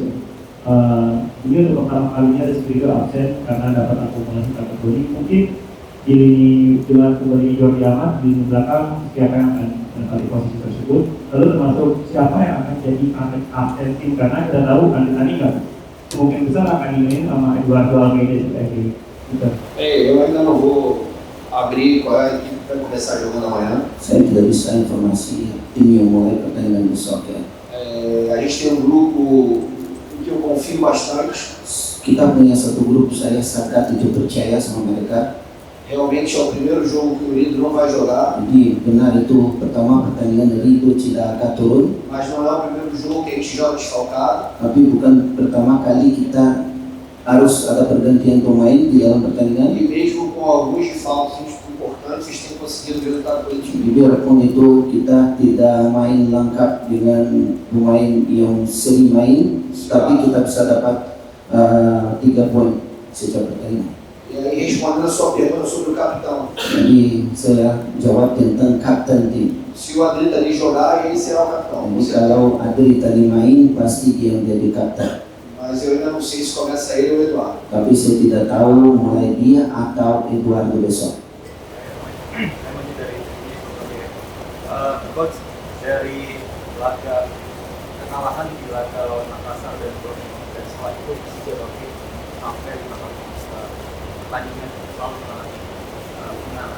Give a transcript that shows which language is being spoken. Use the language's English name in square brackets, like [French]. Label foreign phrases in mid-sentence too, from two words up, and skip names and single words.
[Indonesian] Ini untuk pertama kalinya Rizky Ridho absen karena dapat akumulasi kategori. Mungkin dengan kembali Jordi Amat di belakang, siapa yang akan menempati posisi tersebut? Lalu termasuk siapa yang akan jadi absen tim, karena kita tahu Andani nggak mungkin besar akan dimainin sama Eduardo Almeida sebagai kita. [Portuguese] Eu ainda não vou abrir qual é a equipe que vai começar jogando amanhã. [Indonesian] Saya tidak bisa informasi tim yang mulai pertandingan besok ya. [Portuguese] A gente tem um grupo que eu confio bastante. [Indonesian] Kita punya satu grup, saya sangat itu percaya sama mereka. [Portuguese] Realmente é o primeiro jogo que o Lido não vai jogar, [Indonesian] Jadi benar itu pertama pertandingan Ridho tidak akan turun, [Portuguese] mas não é o primeiro jogo que a gente joga desfalcado. [Indonesian] tapi bukan pertama kali kita harus ada pergantian pemain di dalam pertandingan. [Portuguese] E mesmo com alguns desfalques importantes, eles têm conseguido resultado positivo. [Indonesian] Biarpun itu kita tidak main lengkap dengan pemain yang sering main, tapi kita bisa dapat 3 poin setiap pertandingan. [Portuguese] E aí, respondendo a sua pergunta sobre o capitão, [Indonesian] Jadi saya jawab tentang kapten tim. [Portuguese] se o Adri ali jogar, ele será o capitão. [Indonesian] Jadi kalau Adri tadi main, pasti dia menjadi kapten. [Portuguese] Mas eu ainda não sei se começa ele ou o Eduardo. [Indonesian] Tapi saya tidak tahu mulai dia atau Eduardo besok. Coach, dari laga kekalahan di laga lawan Makassar dan Borneo dan setelah itu Persija Bangkit sampai 5 kali pertandingan selalu mengalami kemenangan.